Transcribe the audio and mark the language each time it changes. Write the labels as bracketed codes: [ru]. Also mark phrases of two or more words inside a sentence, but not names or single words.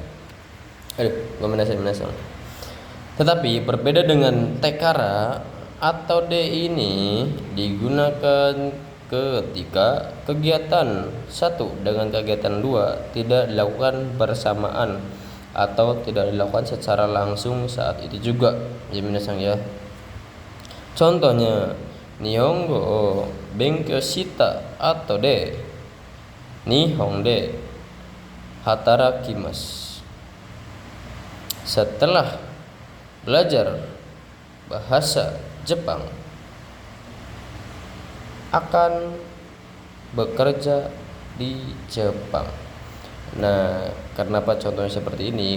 [id] Tetapi berbeda dengan tekara atau de ini digunakan ketika kegiatan satu dengan kegiatan dua tidak dilakukan bersamaan atau tidak dilakukan secara langsung saat itu juga ya minasang ya. [ja] Contohnya 日本語勉強した atau で日本で働きます. [id] Setelah belajar bahasa Jepang akan bekerja di Jepang. Nah, kenapa contohnya seperti ini?